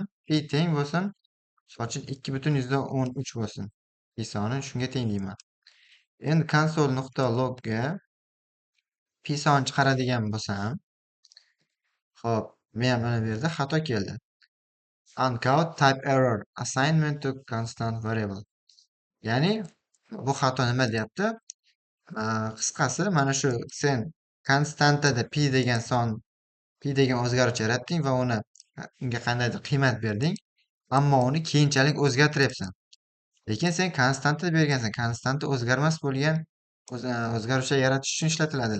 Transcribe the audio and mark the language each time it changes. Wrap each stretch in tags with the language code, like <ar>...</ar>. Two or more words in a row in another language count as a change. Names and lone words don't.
<uz>Pi teng bo'lsin, misol uchun 2,13 bo'lsin. Pi soni shunga teng deyman. Endi console.logga pi son chiqaradigan bo'lsam, xo'p, men mana bu yerda xato keldi.</uz> <en>Uncount type error assignment to constant variable.</en> <uz>Ya'ni bu xato nima deyapti? Qisqasi, mana shu sen konstantada pi degan o'zgaruvchi yaratding va unga qandaydir qiymat berding, ammo uni keyinchalik o'zgartiryapsan. Lekin sen konstanta bergansan. Konstanta o'zgarmas bo'lgan o'zgaruvchi yaratish uchun ishlatiladi.</uz>